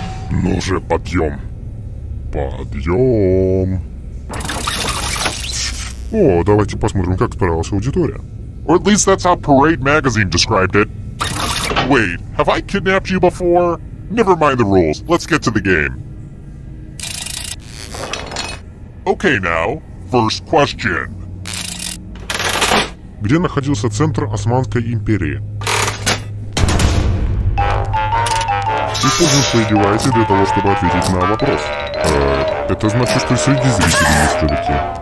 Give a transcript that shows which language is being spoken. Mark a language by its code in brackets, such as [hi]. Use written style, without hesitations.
[ru] Ну же, подъем. Подъем. О, давайте посмотрим, как справилась аудитория. [en] Or at least that's how Parade Magazine described it. Wait, have I kidnapped you before? Never mind the rules, let's get to the game. Okay now, first question. [ru] Где находился центр Османской империи? Используем свои девайсы для того, чтобы ответить на вопрос. Это значит, что среди зрителей есть старики.